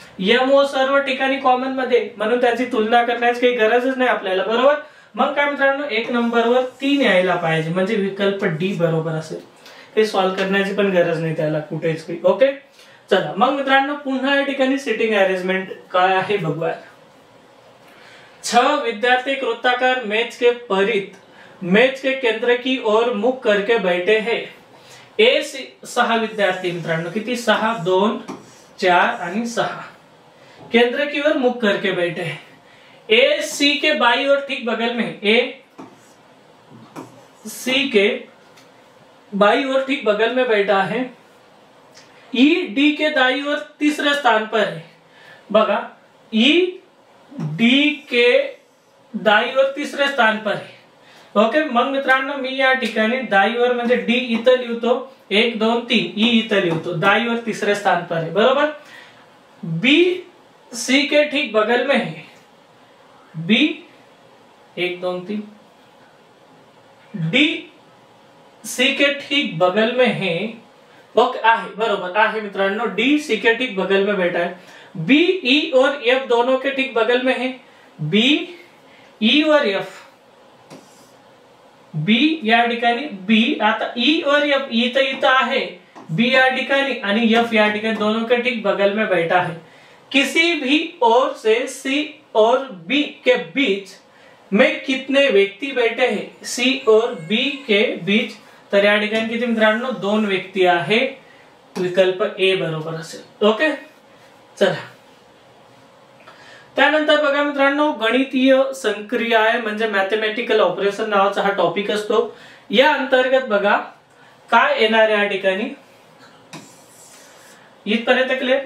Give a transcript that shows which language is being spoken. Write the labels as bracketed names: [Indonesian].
[Marathi] M O सर्व ठिकाणी common मध्ये, म्हणून त्याची तुलना करण्याची काही गरजच नाही आपल्याला बरोबर. मग काय मित्रांनो 1 नंबरवर 3 यायला पाहिजे, म्हणजे विकल्प डी बरोबर असेल. हे सॉल्व्ह करण्याची पण गरज नाही त्याला कुठेच काही. ओके चला मग मित्रांनो पुन्हा या ठिकाणी सिटिंग अरेंजमेंट काय आहे बघूया. [Hindi] 6 विद्यार्थी एक वृत्ताकार मेज के परित मेज के केंद्र की ओर मुख करके बैठे हैं. 6 विद्यार्थी [Marathi] मित्रांनो किती 6, 2, 4 आणि 6 [Hindi] केंद्र की ओर मुख करके बैठे हैं. ए सी के बाई और ठीक बगल में, ए सी के बाई और ठीक बगल में बैठा है. ई डी के दाई और तीसरे स्थान पर है. [Marathi] बघा, [Hindi] ई डी के दाई और तीसरे स्थान पर है. [Marathi] ओके मग मित्रांनो मी या ठिकाणी दाईवर म्हणजे डी इथं लिहितो, 1 2 3, ई इथं लिहितो, दाईवर तिसरे [Hindi] स्थान पर है [Marathi] बरोबर. [Hindi] बी सी के ठीक बगल में है, बी 1 2 3, डी सी के ठीक बगल में है. [Marathi] ओके आहे बरोबर आहे मित्रांनो, [Hindi] डी सी के ठीक बगल में बैठा है. बी ई और एफ दोनों के ठीक बगल में है, बी ई और एफ, [Marathi] बी या ठिकाणी बी, आता ई और एफ इथं इथं आहे, बी या ठिकाणी [Hindi] आणि एफ या ठिकाणी दोनों के ठीक बगल में बैठा है. किसी भी ओर से सी और बी के बीच में कितने व्यक्ती बैठे हैं, सी और बी के बीच. [Marathi] तर या ठिकाणी किती मित्रांनो 2 व्यक्ती आहे, विकल्प ए बरोबर असेल. ओके चला त्यानंतर बघा मित्रांनो गणितीय संक्रिया म्हणजे मॅथमॅटिकल ऑपरेशन नावाचा हा टॉपिक असतो. या अंतर्गत बघा काय येणार या ठिकाणी, इथपर्यंत क्लिअर.